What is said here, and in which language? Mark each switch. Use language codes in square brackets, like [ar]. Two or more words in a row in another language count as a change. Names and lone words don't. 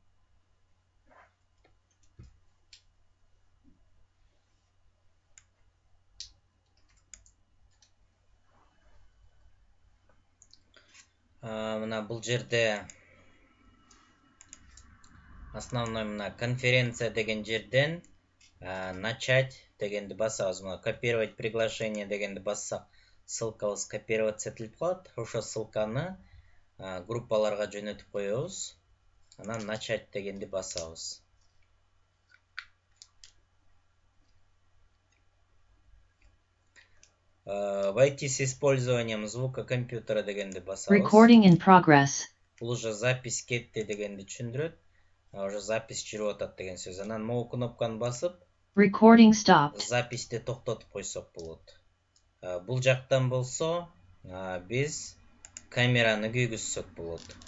[ky] Мына бул жерде основной мына конференция деген жерден начать дегенди басабыз. Мына [ru] копировать приглашение [ky] дегенди бассак, ссылкабыз копироваться этилип калат. Ошо ссылканы группаларга жөнөтүп коебуз. Анан начать дегенди басабыз. [ru] Войти с использованием звука компьютера [ky] дегенди басабыз. [en] Recording in progress. [ky] Бул [ru] уже запись [ky] кетти дегенди түшүндүрөт. [ru] Уже запись [ky] жүрүп атат деген сөз. Анан могу кнопканы басып, [en] Recording stopped. [ky] записти токтотуп койсок болот. Бул жактан болсо, биз камераны күйгүзсөк болот.